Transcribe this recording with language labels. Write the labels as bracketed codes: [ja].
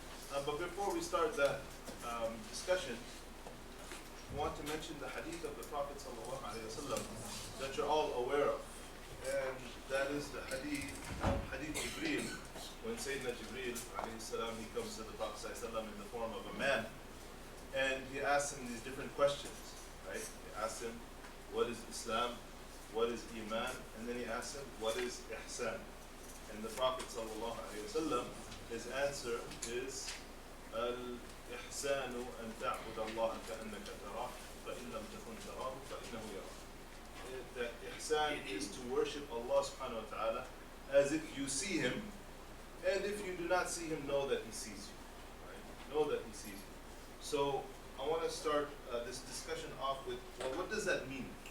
[en] But before we start that discussion, I want to mention the hadith of the Prophet sallallahu alaihi wasallam that you're all aware of, and that is the hadith Jibreel. When Sayyidina Jibreel alayhi salam, he comes to the Prophet sallallahu alaihi wasallam in the form of a man, and he asks him these different questions, right? He asks him, what is Islam? What is Iman? And then he asks him, what is Ihsan? And the Prophet sallallahu alaihi wasallam, his answer is, [ar] الإحسان أن تعبد الله كأنك تراه فإن لم تكن تراه فإنه يراك. [en] That ihsan is to worship Allah subhanahu wa ta'ala as if you see him, and if you do not see him, know that he sees you. Right? Know that he sees you. So I want to start this discussion off with, well, what does that mean?